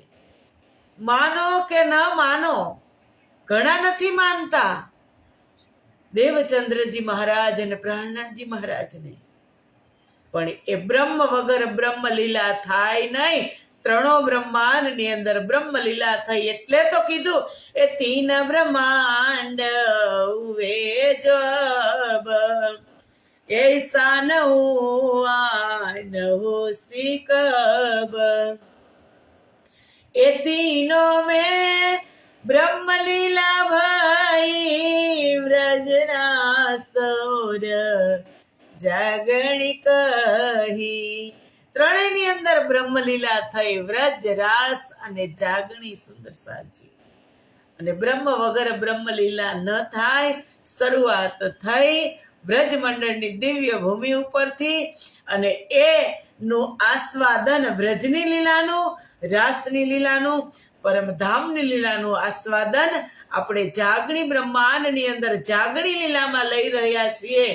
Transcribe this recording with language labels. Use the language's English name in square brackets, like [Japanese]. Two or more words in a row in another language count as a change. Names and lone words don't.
[Gujarati] માનો કે ન માનો, ઘણા નથી માનતા દેવચંદ્રજી મહારાજ અને પ્રાણનાથજી મહારાજને, પણ એ બ્રહ્મ વગર બ્રહ્મલીલા થાય નહીં. ત્રણો બ્રહ્માંડની અંદર બ્રહ્મલીલા થઈ, એટલે તો કીધું [Hindi] ए तीन ब्रह्मांड उवे जब ऐसा न हुआ न हो सिकब, ए तीनों में ब्रह्म लीला भाई व्रजना सौर जागणी कही. [Gujarati] ત્રણેયની અંદર બ્રહ્મલીલા થઈ, વ્રજ રાસ અને જાગણી સુંદર સાજી. અને બ્રહ્મ વગર બ્રહ્મલીલા ન થાય. શરૂઆત થઈ વ્રજ મંડળની દિવ્ય ભૂમિ ઉપરથી, અને એ નું આસ્વાદન વ્રજની લીલાનું, રાસની લીલાનું, પરમધામની લીલાનું આસ્વાદન આપણે જાગણી બ્રહ્માંડની અંદર જાગણી લીલામાં લઈ રહ્યા છીએ.